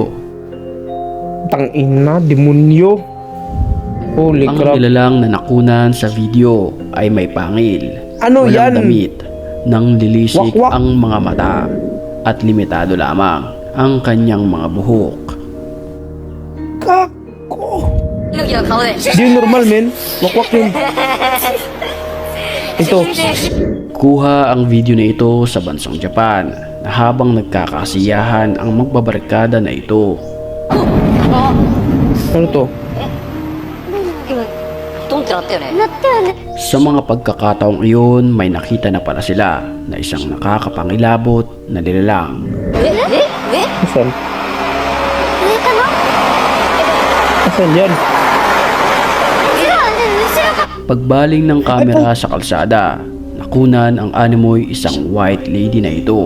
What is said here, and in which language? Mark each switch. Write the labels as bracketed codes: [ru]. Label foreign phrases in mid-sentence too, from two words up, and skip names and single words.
[tl] Tangina, demonyo. [en] Holy [tl] Ang [en] crap. [tl] nilalang na nakunan sa video ay may pangil. Ano yan? Walang damit, nang lilisik Wakwak. ang mga mata at limitado lamang ang kanyang mga buhok. Kako. [ja] 勇気の顔で [tl] Di yun normal, men. Wakwak yun. Ito. Kuha ang video na ito sa bansang Japan na habang nagkakasiyahan ang magbabarkada na ito. Ano to? [ja] トンってなったよね [tl] Sa mga pagkakataong iyon, may nakita na pala sila na isang nakakapangilabot na nilalang. Asan? Asan yan? Pagbaling ng kamera sa kalsada, nakunan ang animoy isang [en] white lady [tl] na ito